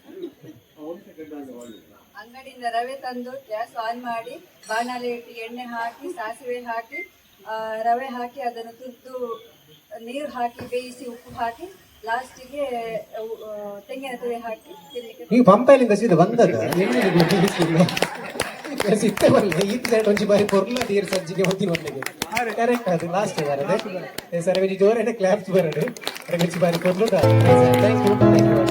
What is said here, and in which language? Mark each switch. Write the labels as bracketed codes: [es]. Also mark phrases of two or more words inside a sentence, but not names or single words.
[kn] ಅಂಗಡಿಯಿಂದ ರವೆ ತಂದು ಗ್ಯಾಸ್ ಆನ್ ಮಾಡಿ ಬಾಣಲೆ ಇಟ್ಟು ಎಣ್ಣೆ ಹಾಕಿ ಸಾಸಿವೆ ಹಾಕಿ ರವೆ ಹಾಕಿ ಅದನ್ನು ತುರಿದು ನೀರು ಹಾಕಿ ಬೇಯಿಸಿ ಉಪ್ಪು ಹಾಕಿ ಲಾಸ್ಟಿಗೆ ತೆಂಗಿನ ತುರಿ ಹಾಕಿ ತಿನ್ಲಿಕ್ಕೆ [tcy] ನೀವು ಪಂಪೈಲಿಂದ ಸೀದಾ ಬಂದದ ಸಿಟ್ಟೆ ಬರಲ್ಲ ಈ ಸೈಡ್ ಒಂಚಿ ಬಾರಿ ಪೊರ್ಲ ತೀರ್ ಸಜ್ಜಿಗೆ ಹೊತ್ತಿನ ಒಟ್ಟಿಗೆ ಕರೆಕ್ಟ್ ಅದು ಲಾಸ್ಟ್ ಬರದೆ ಸರ್ ಜೋರೇನೆ ಕ್ಲಾಪ್ಸ್ ಬರದೆ ಒಂಚಿ ಬಾರಿ ಪೊರ್ಲು [en] thank you